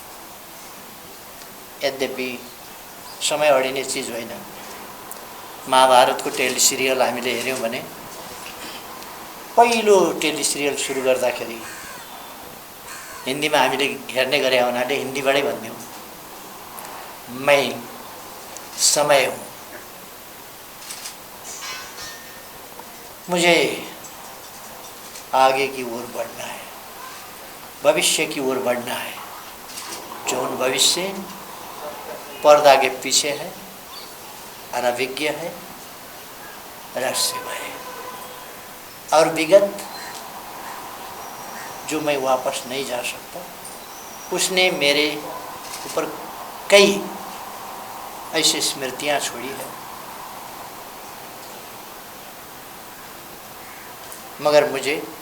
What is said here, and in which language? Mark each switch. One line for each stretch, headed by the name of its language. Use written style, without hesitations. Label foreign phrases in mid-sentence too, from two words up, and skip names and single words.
Nepali: यद्यपि समय अडिने चिज होइन। महाभारतको टेलिसिरियल हामीले हेऱ्यौँ भने पहिलो टेलिसिरियल सुरु गर्दाखेरि हिन्दीमा हामीले हेर्ने गरे हुनाले हिन्दीबाटै भन्थ्यौँ,
Hindi: मैं समय हूँ, मुझे आगे की ओर बढ़ना है, भविष्य की ओर बढ़ना है। जौन भविष्य पर्दा के पीछे है, अनभिज्ञ है, रहस्यमय है, और विगत जो मैं वापस नहीं जा सकता, उसने मेरे ऊपर कई ऐसी स्मृतियाँ छोड़ी है, मगर मुझे